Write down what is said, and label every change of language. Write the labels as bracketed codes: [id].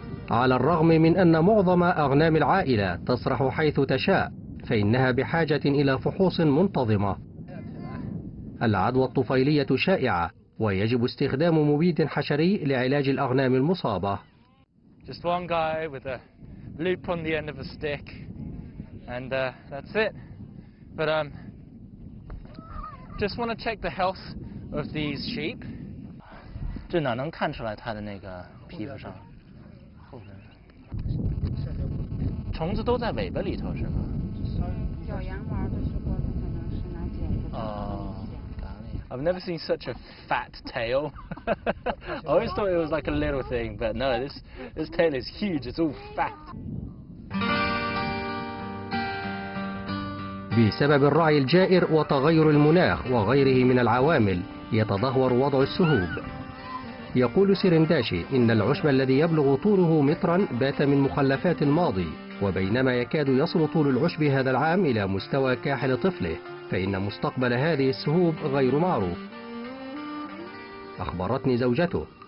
[ar] على الرغم من أن معظم أغنام العائلة تسرح حيث تشاء، فإنها بحاجة إلى فحوص منتظمة. العدوى الطفيلية شائعة، ويجب استخدام مبيد حشري لعلاج الأغنام المصابة. [en] Just one guy with a loop on the end of a stick, and that's it. But just want to check the health of these sheep. [zh] 这哪能看出来它的那个皮肤上？后边。虫子都在尾巴里头是吗？小羊玩的时候可能是拿剪子。哦。 [en] I've never seen such a fat tail. I always thought it was like a little thing, but no, this tail is huge. It's all fat. [ar] بسبب الرعي الجائر وتغير المناخ وغيره من العوامل يتدهور وضع السهوب. يقول سيرنداشي إن العشب الذي يبلغ طوله مترا بات من مخلفات الماضي، وبينما يكاد يصل طول العشب هذا العام إلى مستوى كاحل طفله، فإن مستقبل هذه السهوب غير معروف. أخبرتني زوجته